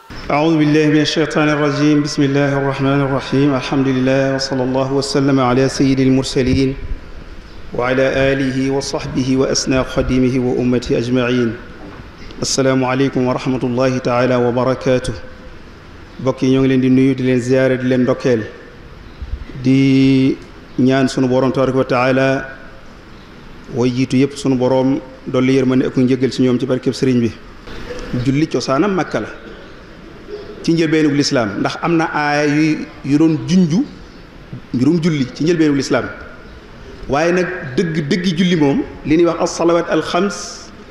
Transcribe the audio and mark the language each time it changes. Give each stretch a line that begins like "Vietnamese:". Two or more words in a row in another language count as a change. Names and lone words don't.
Arabic: أعوذ بالله من الشيطان الرجيم بسم الله الرحمن الرحيم الحمد لله وصلى الله وسلم على سيد المرسلين وعلى آله وصحبه وأسنى خديمه وأمته أجمعين السلام عليكم ورحمة الله تعالى وبركاته
Wolof: bokk yi ñoo ngi leen di nuyu di leen ziyaare di leen ndokkeel di ñaan sunu borom
Arabic: تبارك وتعالى
Wolof: way jiitu yëpp sunu borom dolli yërmande ak njëggal ci ñoom ci barkeb sëriñ bi julli cosaanam Makka la ci njëlbeenug lislaam ndax am na aaya yu doon junju mbirum julli ci njëlbeenug lislaam waaye nag dëggi julli moom li ñuy wax
Arabic: الصلوات الخمس